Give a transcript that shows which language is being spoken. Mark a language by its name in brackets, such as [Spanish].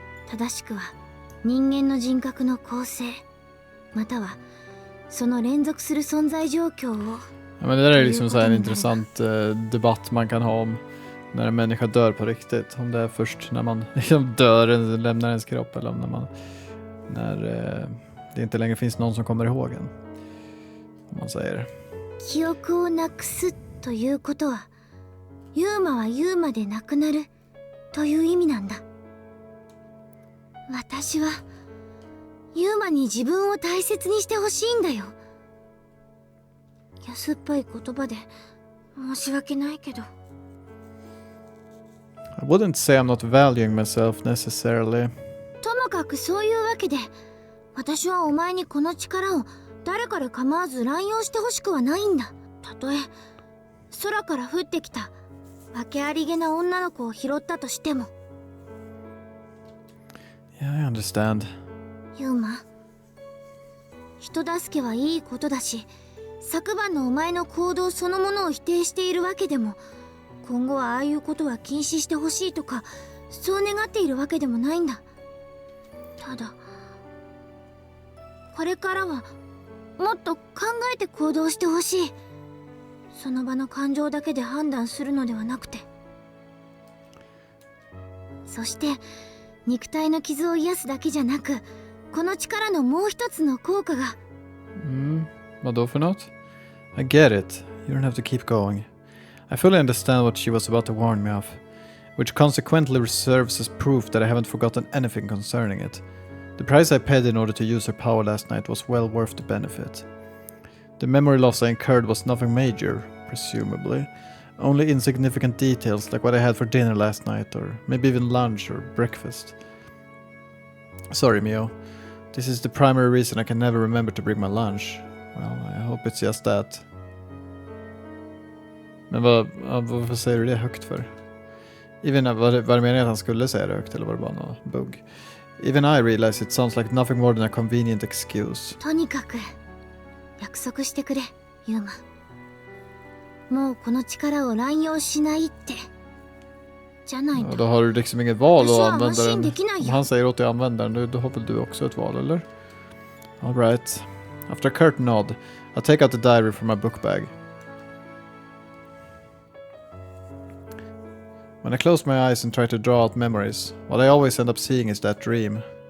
[Japanese] 正しくは人間の人格の構成、またはその連続する存在状況を。 [Swedish] Ja, men det där är liksom så här en intressant debatt man kan ha om när en människa dör på riktigt. Om det är först när man liksom dör eller lämnar ens kropp, eller om när det inte längre finns någon som kommer ihåg en. Om man säger. [Japanese] 記憶をなくすということは、ユーマはユーマでなくなるという意味なんだ。私はユーマに自分を大切にしてほしいんだよ。安っぽい言葉で申し訳ないけど。 [English] I wouldn't say I'm not valuing myself necessarily. [Japanese] ともかくそういうわけで、私はお前にこの力を誰から構わず乱用してほしくはないんだ。たとえ空から降ってきた訳ありげな女の子を拾ったとしても。 [English] Yeah, I understand. [Japanese] ユーマ、人助けはいいことだし、昨晩のお前の行動そのものを否定しているわけでも、今後はああいうことは禁止してほしいとかそう願っているわけでもないんだ。ただこれからはもっと考えて行動してほしい。その場の感情だけで判断するのではなくて。そして肉体の傷を癒すだけじゃなく、この力のもう一つの効果が。 [Swedish] Vadå för något? [English] I get it. You don't have to keep going. I fully understand what she was about to warn me of, which consequently serves as proof that I haven't forgotten anything concerning it. The price I paid in order to use her power last night was well worth the benefit. The memory loss I incurred was nothing major, presumably. Only insignificant details like what I had for dinner last night, or maybe even lunch or breakfast. Sorry, Mio. This is the primary reason I can never remember to bring my lunch. Well, I hope it's just that. [Swedish] Men varför säger du det högt för? Var det meningen att han skulle säga det högt, eller var det bara någon bugg? [English] Even I realize it sounds like nothing more than a convenient excuse. [Japanese] とにかく約束してくれ、ユーマ。もうこの力を乱用しないって。じゃないと。 [Swedish] Då har du liksom inget val att använda den. [Japanese] できないよ。 [Swedish] Om han säger åt dig att använda den, då har väl du också ett val, eller? [English] All right. After a curt nod, I take out the diary from my book bag. When I close my eyes and try to draw out memories, what I always end up seeing is that dream.